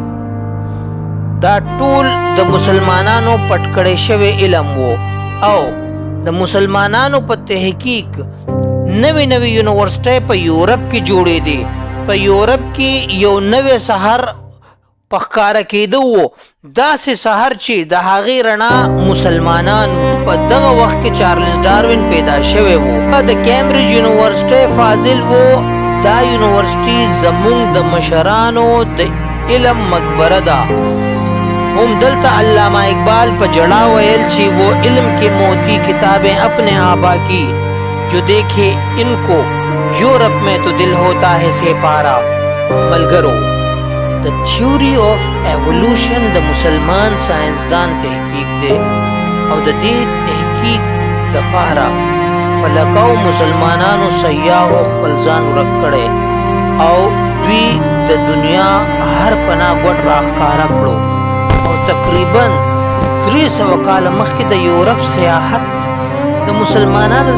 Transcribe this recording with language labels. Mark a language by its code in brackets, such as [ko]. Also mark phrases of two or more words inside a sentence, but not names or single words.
[ps] دا ټول د مسلمانانو پټ کړی شوی علم وو او د مسلمانانو په تحقیق نوی نوی یونیورسيټي په یورپ کې جوړې دي په یورپ کې یو نوی سحر پخکاره کېده وو داسې سحر چې د هغې رڼا مسلمانان په دغه وخت کې چارلز ډاروین پیدا شوی وو د کیمبرج یونیورسيټي فاضل وو دا یونیورسيټي زمونږ د مشرانو د علم مقبره ده هم دلتا علامہ اقبال په جڑا ویل چې [ur] وہ علم کے موتی کتابیں اپنے آبا کی جو دیکھے ان کو یورپ میں تو دل ہوتا ہے سیپارا [ps] ملګرو د [en] theory of evolution [ps] د مسلمان ساينسدان تحقیق دی او د دې تحقیق د پاره په لکاو مسلمانانو سیاحو خپل ځان ورک کړي او دوی د دنیا هر پناه ګوټ راښکاره کړو او تقریبا 300 کال مخکې د یورپ سیاحت د مسلمانانو